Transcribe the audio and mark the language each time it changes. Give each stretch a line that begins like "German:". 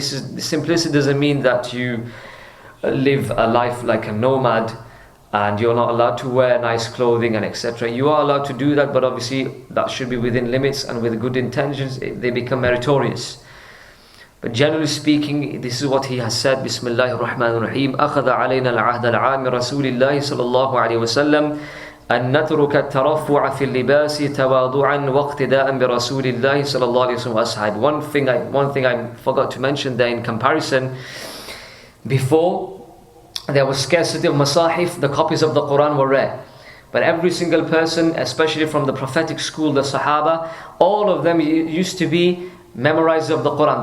English: Simplicity doesn't mean that you live a life like a nomad and you're not allowed to wear nice clothing and etc. You are allowed to do that, but obviously that should be within limits, and with good intentions they become meritorious. But generally speaking, this is what he has said.
Arabic: Bismillahir Rahmanir Rahim. أخذ علينا العهد العام رسول الله صلى الله عليه وسلم أن نترك الترفع في اللباس تواضعا واقتداء برسول الله صلى الله عليه وسلم وأصحابه.
English: One thing I forgot to mention there in comparison. Before, there was scarcity of masahif, the copies of the Quran were rare. But every single person, especially from the prophetic school, the Sahaba, all of them used to be memorizers of the Quran.